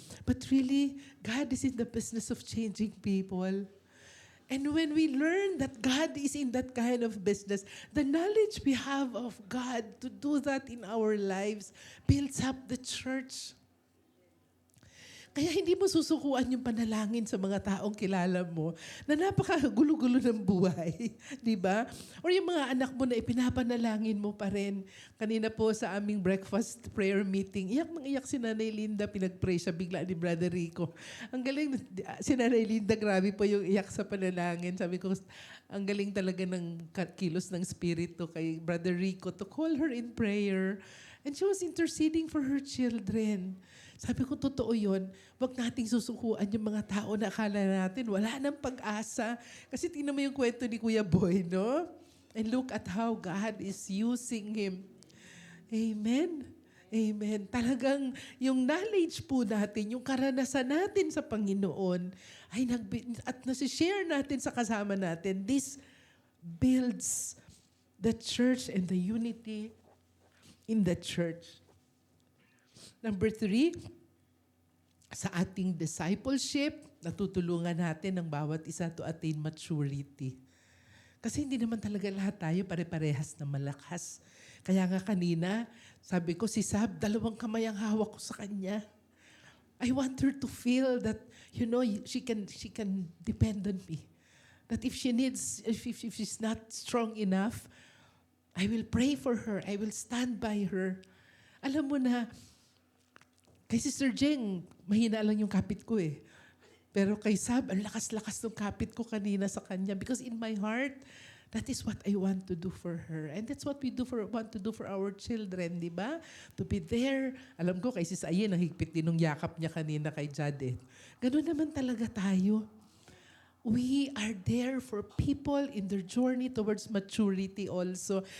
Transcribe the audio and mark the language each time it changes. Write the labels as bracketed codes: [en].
[en] But really, God is in the business of changing people. And when we learn that God is in that kind of business, the knowledge we have of God to do that in our lives builds up the church. [tl] Kaya hindi mo susukuan yung panalangin sa mga taong kilala mo na napakagulo-gulo ng buhay. Di ba? Or yung mga anak mo na ipinapanalangin mo pa rin. Kanina po sa aming breakfast prayer meeting, iyak si Nanay Linda, pinag-pray siya bigla ni Brother Rico. Ang galing, si Nanay Linda, grabe po yung iyak sa panalangin. Sabi ko, ang galing talaga ng kilos ng Espiritu kay Brother Rico [en] to call her in prayer. And she was interceding for her children. [tl] Sabi ko, totoo yun. Huwag nating susukuan yung mga tao na akala natin wala nang pag-asa. Kasi tingnan mo yung kwento ni Kuya Boy, no? [en] And look at how God is using him. [tl] Amen. Amen. Talagang yung knowledge po natin, yung karanasan natin sa Panginoon, at nasi-share natin sa kasama natin, [en] this builds the church and the unity in the church. [tl] Number 3, sa ating discipleship, natutulungan natin ang bawat isa [en] to attain maturity. [tl] Kasi hindi naman talaga lahat tayo pare-parehas na malakas. Kaya nga kanina, sabi ko, si Sab, 2 kamay ang hawak ko sa kanya. [en] I want her to feel that, she can depend on me. That if she's not strong enough, I will pray for her. I will stand by her. [tl] Alam mo na, kay Sister Jeng, mahina lang yung kapit ko eh. Pero kay Sab, ang lakas-lakas ng kapit ko kanina sa kanya. [en] Because in my heart, that is what I want to do for her. And that's what we want to do for our children, di ba? To be there. [tl] Alam ko, kay Sis Ayen, ang higpit din ng yakap niya kanina kay Jadet. Ganun naman talaga tayo. [en] We are there for people in their journey towards maturity also.